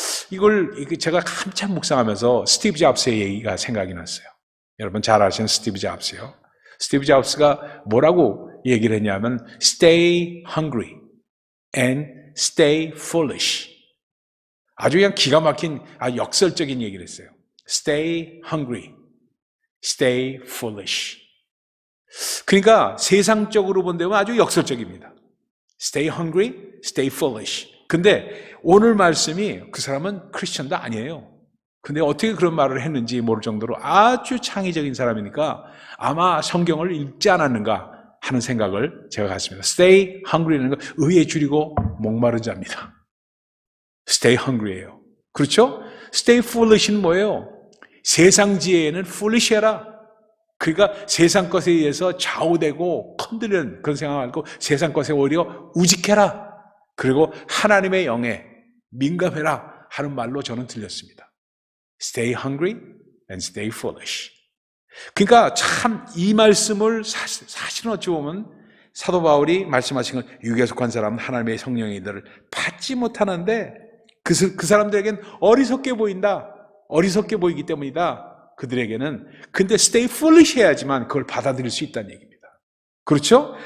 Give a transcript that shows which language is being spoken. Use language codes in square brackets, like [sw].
[ko] 이걸 제가 한참 묵상하면서 스티브 잡스의 얘기가 생각이 났어요. 여러분 잘 아시는 스티브 잡스요. 스티브 잡스가 뭐라고 얘기를 했냐면 [en] Stay hungry and stay foolish. [ko] 아주 그냥 기가 막힌 역설적인 얘기를 했어요. [en] Stay hungry, stay foolish. [ko] 그러니까 세상적으로 본다면 아주 역설적입니다. [en] Stay hungry, stay foolish. [ko] 근데 오늘 말씀이 그 사람은 크리스천도 아니에요. 근데 어떻게 그런 말을 했는지 모를 정도로 아주 창의적인 사람이니까 아마 성경을 읽지 않았는가 하는 생각을 제가 갖습니다. [en] Stay hungry [ko] 라는 건 의에 줄이고 목마른 자입니다. [en] Stay hungry [ko] 예요. 그렇죠? [en] Stay foolish [ko] 는 뭐예요? 세상 지혜에는 foolish 해라. 그러니까 세상 것에 의해서 좌우되고 컨들리는 그런 생각 말고 세상 것에 오히려 우직해라. 그리고 하나님의 영에 민감해라 하는 말로 저는 들렸습니다. [en] Stay hungry and stay foolish. [ko] 그러니까 참 이 말씀을 사실은 어찌 보면 사도 바울이 말씀하신 건 육에 속한 사람은 하나님의 성령의 이들을 받지 못하는데 그 사람들에겐 어리석게 보인다. 어리석게 보이기 때문이다. 그들에게는. 근데 [en] stay foolish [ko] 해야지만 그걸 받아들일 수 있다는 얘기입니다. 그렇죠?